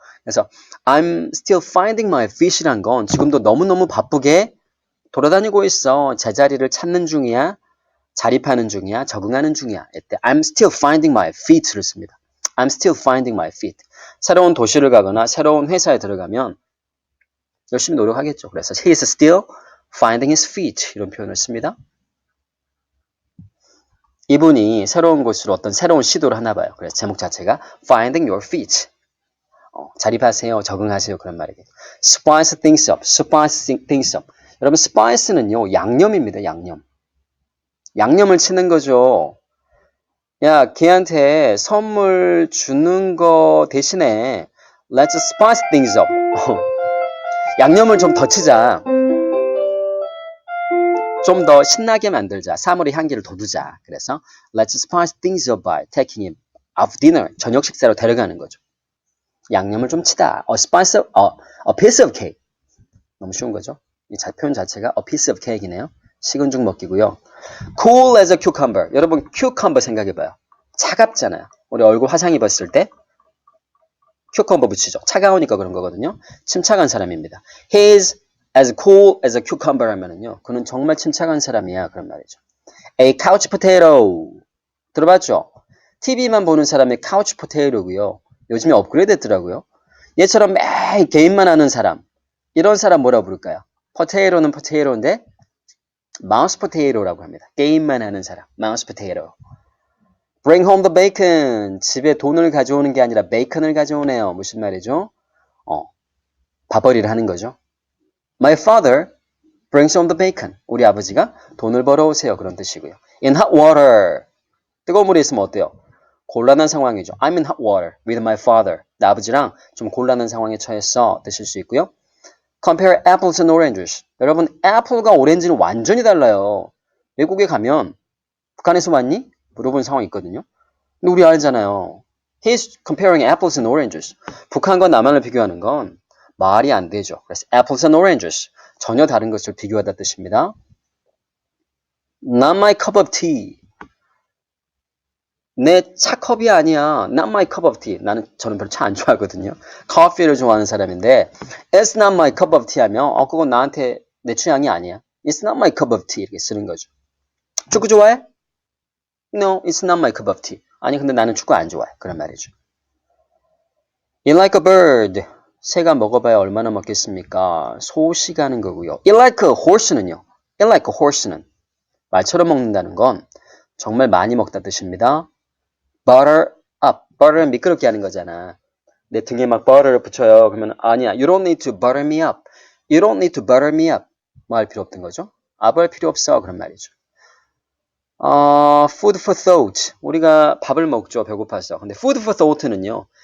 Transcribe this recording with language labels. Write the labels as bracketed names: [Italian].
[Korean] 그래서 [English] I'm still finding my feet [Korean] 이란 건 지금도 너무너무 바쁘게 돌아다니고 있어. 제자리를 찾는 중이야. 자립하는 중이야. 적응하는 중이야. 이때 I'm still finding my feet를 씁니다. [English] I'm still finding my feet. [Korean] 새로운 도시를 가거나 새로운 회사에 들어가면 열심히 노력하겠죠. [English] 그래서 he is still finding his feet [Korean] 이런 표현을 씁니다. 이분이 새로운 곳으로 어떤 새로운 시도를 하나 봐요. 그래서 제목 자체가 Finding Your Feet. 자립하세요. 적응하세요. 그런 말이겠죠. Spice things up. [English] Spice things up. [Korean] 여러분 spice는요. 양념입니다. 양념. 양념을 치는 거죠. 야, 걔한테 선물 주는 거 대신에 [English] Let's spice things up. [Korean] 양념을 좀 더 치자. 좀 더 신나게 만들자. 사물의 향기를 돋우자. 그래서 [English] Let's spice things up by taking him out dinner. [Korean] 저녁 식사로 데려가는 거죠. 양념을 좀 치다. A piece of cake. 너무 쉬운 거죠. 이 표현 자체가 a piece of cake이네요. 식은 죽 먹기고요. Cool as a cucumber. 여러분 cucumber 생각해봐요. 차갑잖아요. 우리 얼굴 화상 입었을 때 cucumber 붙이죠. 차가우니까 그런 거거든요. 침착한 사람입니다. [English] He is as cool as a cucumber 하면은요. [Korean] 그는 정말 침착한 사람이야. 그런 말이죠. A couch potato. 들어봤죠? TV만 보는 사람이 couch potato고요. 요즘에 업그레이드 됐더라고요. 얘처럼 매일 게임만 하는 사람. 이런 사람 뭐라고 부를까요? potato는 potato인데 mouse potato라고 합니다. 게임만 하는 사람. mouse potato. Bring home the bacon. 집에 돈을 가져오는 게 아니라 베이컨을 가져오네요. 무슨 말이죠? 밥벌이를 하는 거죠. [English] My father brings home the bacon. [Korean] 우리 아버지가 돈을 벌어오세요. 그런 뜻이고요. In hot water. 뜨거운 물에 있으면 어때요? 곤란한 상황이죠. [English] I'm in hot water with my father. [Korean] 나 아버지랑 좀 곤란한 상황에 처했어. 뜻일 수 있고요. Compare apples and oranges. 여러분, 애플과 오렌지는 완전히 달라요. 외국에 가면 북한에서 왔니? 물어본 상황이 있거든요. 근데 우리 알잖아요. [English] He's comparing apples and oranges. [Korean] 북한과 남한을 비교하는 건 말이 안 되죠. [English] 그래서 apples and oranges. [Korean] 전혀 다른 것을 비교하다 뜻입니다. [English] Not my cup of tea. [Korean] 내 차컵이 아니야. [English] Not my cup of tea. [Korean] 저는 별로 차 안 좋아하거든요. 커피를 좋아하는 사람인데 [English] It's not my cup of tea [Korean] 하면 그건 나한테 내 취향이 아니야. [English] It's not my cup of tea 이렇게 쓰는 거죠. [Korean] 축구 좋아해? [English] No, it's not my cup of tea. [Korean] 아니 근데 나는 축구 안 좋아해. 그런 말이죠. Eat like a bird. 새가 먹어봐야 얼마나 먹겠습니까? 소시 가는 거고요. [English] Eat like a horse는요. Eat like a horse [Korean] 는 말처럼 먹는다는 건 정말 많이 먹다 뜻입니다. [English] Butter up. [Korean] butter는 미끄럽게 하는 거잖아. 내 등에 막 butter를 붙여요. 그러면 아니야. [English] You don't need to butter me up. You don't need to butter me up. [Korean] 뭐 할 필요 없던 거죠. up 할 필요 없어. 그런 말이죠. food for thought. 우리가 밥을 먹죠. 배고파서. 근데 food for thought는요.